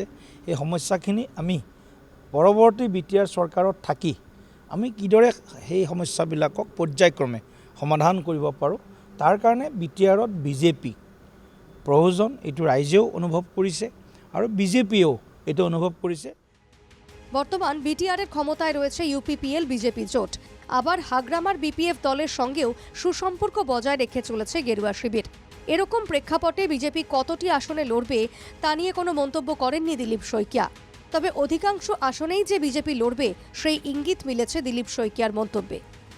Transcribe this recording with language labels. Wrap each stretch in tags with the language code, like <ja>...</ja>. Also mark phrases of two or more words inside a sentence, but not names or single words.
<as>এই সমস্যাখিনি আমি পৰৱৰ্তী বিটিআৰ চৰকাৰত থাকি আমি কিদৰে সেই সমস্যাবিলাকক পৰ্যায়ক্ৰমে সমাধান কৰিব পাৰোঁ, তাৰ কাৰণে বিটিআৰত বিজেপি প্ৰয়োজন। এইটো ৰাইজেও অনুভৱ কৰিছে আৰু বিজেপিয়েও এইটো অনুভৱ কৰিছে।</as> <bn>বর্তমান বিটিআরের ক্ষমতায় রয়েছে UPPL বিজেপি জোট। আবার হাগ্রামার BPF দলের সঙ্গেও সুসম্পর্ক বজায় রেখে চলেছে গেরুয়া শিবির। এরকম প্রেক্ষাপটে বিজেপি কতটি আসনে লড়বে তা নিয়ে কোনো মন্তব্য করেননি দিলীপ শইকিয়া। তবে অধিকাংশ আসনেই যে বিজেপি লড়বে সেই ইঙ্গিত মিলেছে দিলীপ শইকিয়ার মন্তব্যে।</bn>